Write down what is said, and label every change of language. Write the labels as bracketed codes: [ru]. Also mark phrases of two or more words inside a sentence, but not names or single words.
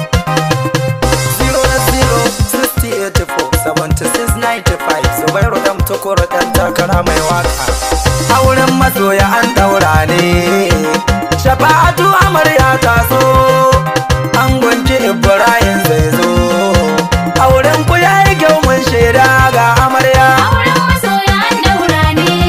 [en] Zero zero sixty eighty four seventy six ninety five. [ha] Zubairu ɗan Tukuru ɗan takara mai waka. Auren masoya an ɗaura ne. Shafa'atu amarya ta so. Angonki Ibrahim zai zo. Auren ku ya yi kyau mun shaida ga amarya. Auren masoya an ɗaura ne.